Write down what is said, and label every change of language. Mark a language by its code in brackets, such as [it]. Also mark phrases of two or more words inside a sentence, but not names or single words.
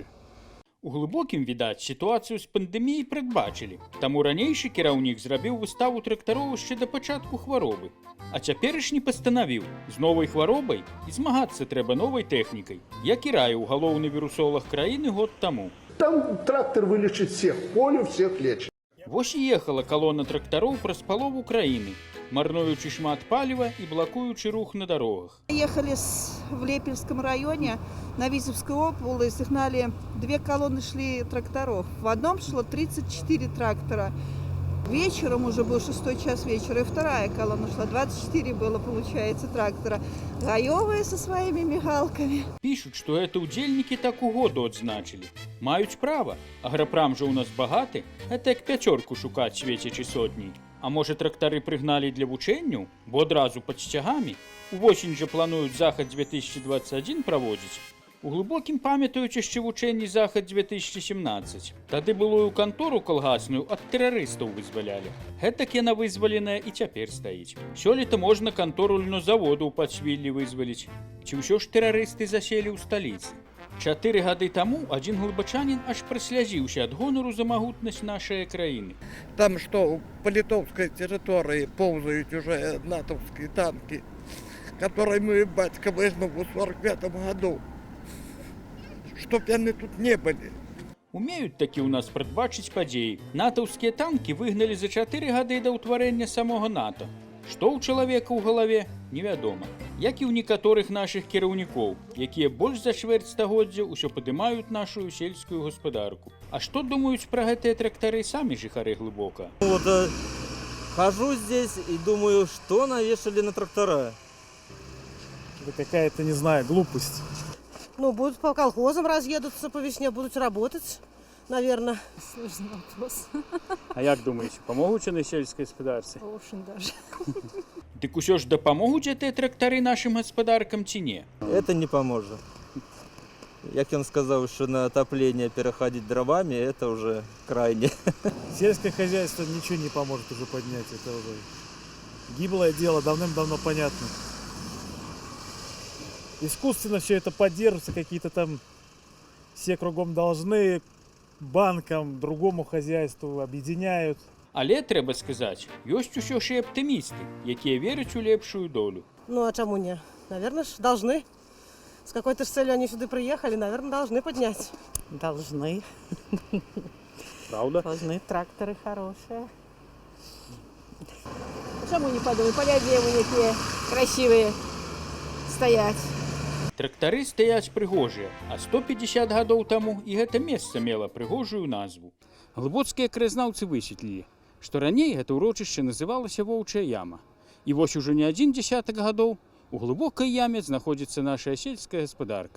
[be] У глыбокім, відаць, сітуацыю з пандэміяй прадбачылі. Таму ранейшы кіраўнік зрабіў выставу трактароў яшчэ да пачатку хваробы. А цяперашні пастанавіў, з новай хваробай і змагацца трэба новай тэхнікай, як і раіў галоўны вірусолаг краіны год таму. [ru] Там трактор вылечит всех, поле всех лечит. [be] Вось і ехала калона трактароў праз палову краіны, марнуючы шмат паліва і блакуючы рух на дарогах. [ru] Ехали в Лепельском районе, на Витебскую область, гнали, две колонны шли тракторов. В одном шло 34 трактора. Вечером уже был 6 час вечера, и вторая колонна шла, 24 было, получается, трактора. Гаёвые со своими мигалками. Пишут, что это [be] удзельники так угоду адзначылі. Маюць права, аграпрам жа ў нас багаты, это як пяцёрку шукаць свецячы сотні. А можа трактары прыгналі для вучэнняў, бо адразу пад сцягамі? Увосень жа плануюць захад 2021 праводзіць. У глыбокім памятаюць яшчэ вучэнні захад 2017. Тады былую кантору калгасную ад тэрарыстаў вызвалялі. Гэтак яна вызваленая і цяпер стаіць. Сёлета можна кантору льнозаводу ў Падсвіллі вызваліць. Ці ўсё ж тэрарысты заселі ў сталіцы? 4 гады таму адзін глыбачанін аж праслязіўся ад гонару за магутнасць нашай краіны. [ru] Там что, по литовской территории ползают уже натовские танки, которые мы, батька, возьмем в 45 году. Чтоб яны тут не были. [be] Умеюць такі ў нас прадбачыць падзеі. Натаўскія танкі выгналі за 4 гады да ўтварэння самога НАТО. Што ў чалавека ў галаве, невядома. Як і ў некаторых нашых кіраўнікоў, якія больш за чвэрць стагоддзя ўсё падымаюць нашу сельскую гаспадарку. А што думаюць пра гэтыя трактары самі жыхары Глыбока? [ru] Вот хожу здесь и думаю, что навешали на трактора. Это какая-то, не знаю, глупость. Ну, будут по колхозам разъедутся по весне, будут работать, наверное. Сложный вопрос. А як думаете, помогут на сельской господарстве? Очень даже. [be] Дык усё ж дапамогуць гэтыя трактары нашим гаспадаркам ці не? [ru] Это не поможет. Як он сказал, что на отопление переходить дровами, это уже крайне. Сельское хозяйство ничего не поможет уже поднять. Это уже гиблое дело, давным-давно понятно. Искусственно все это поддерживается, какие-то там все кругом должны, банкам, другому хозяйству объединяют. [be] Але, трэба сказаць, ёсць усё ж і аптымісты, якія вераць у лепшую долю. [ru] Ну, а чему не? Наверное, должны. С какой-то ж целью они сюда приехали, наверное, должны поднять. Должны. Правда? Должны, тракторы хорошие. Чему не подумай, поля какие красивые стоять. [be] Трактары стаяць прыгожыя, а 150 гадоў таму і гэта месца мела прыгожую назву. Глыбоцкія краязнаўцы высветлілі, што раней гэта ўрочышча называлася Воўчая яма. І вось ужо не адзін дзесятак гадоў у глыбокай яме знаходзіцца наша сельская гаспадарка.